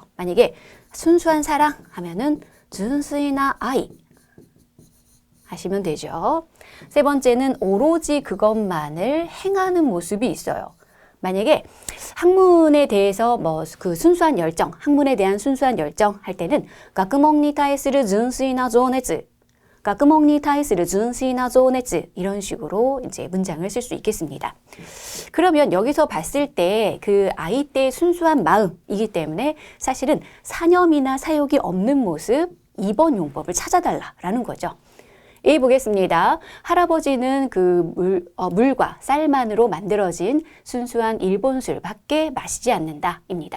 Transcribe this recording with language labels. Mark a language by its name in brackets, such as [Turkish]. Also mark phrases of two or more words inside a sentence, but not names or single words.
[Korean] 만약에 순수한 사랑 하면은 [Japanese] 純粋な愛 [Korean] 하시면 되죠. 세 번째는 오로지 그것만을 행하는 모습이 있어요. 만약에 학문에 대해서 뭐 그 순수한 열정, 학문에 대한 순수한 열정 할 때는 [Japanese] 学問に対する純粋な情熱, 学問に対する純粋な情熱 [Korean] 이런 식으로 이제 문장을 쓸 수 있겠습니다. 그러면 여기서 봤을 때 그 아이 때의 순수한 마음이기 때문에 사실은 사념이나 사욕이 없는 모습 2번 용법을 찾아달라라는 거죠. A 보겠습니다. 할아버지는 그 물과 쌀만으로 만들어진 순수한 일본술 밖에 마시지 않는다 입니다.